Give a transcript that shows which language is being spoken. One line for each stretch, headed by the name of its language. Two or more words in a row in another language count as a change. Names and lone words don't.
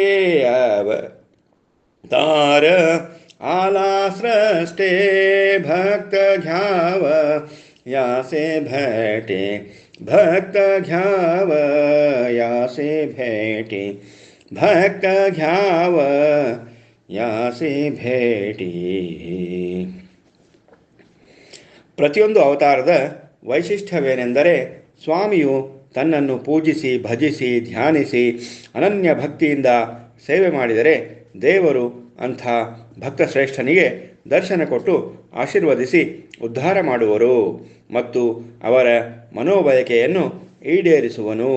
Marathi: अवतार आला सृष्टी, भक्त घ्याव यासे भेटी, भक्त घ्याव यासे भेटी, भक्त घ्याव यासे भेटी.
Kannada: ಪ್ರತಿಯೊಂದು ಅವತಾರದ ವೈಶಿಷ್ಟ್ಯವೇನೆಂದರೆ, ಸ್ವಾಮಿಯು ತನ್ನನ್ನು ಪೂಜಿಸಿ ಭಜಿಸಿ ಧ್ಯಾನಿಸಿ ಅನನ್ಯ ಭಕ್ತಿಯಿಂದ ಸೇವೆ ಮಾಡಿದರೆ ದೇವರು ಅಂಥ ಭಕ್ತಶ್ರೇಷ್ಠನಿಗೆ ದರ್ಶನ ಕೊಟ್ಟು ಆಶೀರ್ವದಿಸಿ ಉದ್ಧಾರ ಮಾಡುವರು ಮತ್ತು ಅವರ ಮನೋಬಯಕೆಯನ್ನು ಈಡೇರಿಸುವನು.